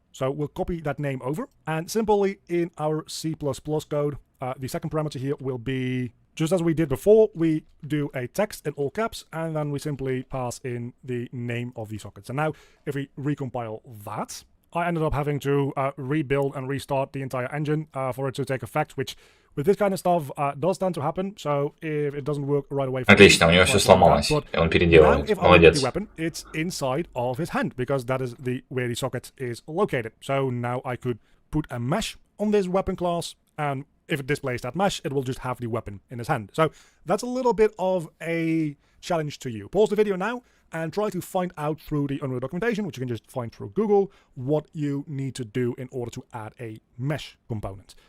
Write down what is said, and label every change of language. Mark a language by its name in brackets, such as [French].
[English] So we'll copy that name over, and simply in our C++ code, the second parameter here will be, just as we did before, we do a text in all caps, and then we simply pass in the name of the sockets. And now, if we recompile that, I ended up having to rebuild and restart the entire engine for it to take effect, which with this kind of stuff does tend to happen. So if it doesn't work right away, [Russian] Отлично, у него все сломалось, и он переделывает. Молодец. [English] The weapon, it's inside of his hand because that is where the socket is located. So now I could put a mesh on this weapon class, and if it displays that mesh, it will just have the weapon in his hand. So that's a little bit of a challenge to you. Pause the video now and try to find out through the Unreal documentation, which you can just find through Google, what you need to do in order to add a mesh component.